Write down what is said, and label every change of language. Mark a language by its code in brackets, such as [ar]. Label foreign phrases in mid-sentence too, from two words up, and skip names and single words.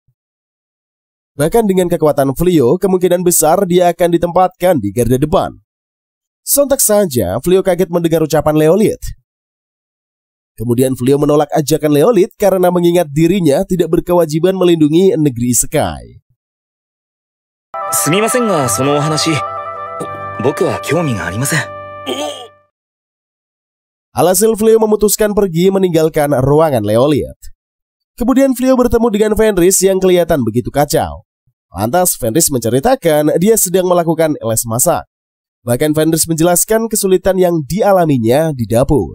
[id] Bahkan dengan kekuatan Flio, kemungkinan besar dia akan ditempatkan di garda depan. Sontak saja Flio kaget mendengar ucapan Leolith. Kemudian Flio menolak ajakan Leolith karena mengingat dirinya tidak berkewajiban melindungi negeri Sky. [ja] すみませんがそのお話、僕は興味がありません. [id] Alhasil Flio memutuskan pergi meninggalkan ruangan Leolith. Kemudian Flio bertemu dengan Fenris yang kelihatan begitu kacau. Lantas Fenris menceritakan dia sedang melakukan les masak. Bahkan Fenris menjelaskan kesulitan yang dialaminya di dapur.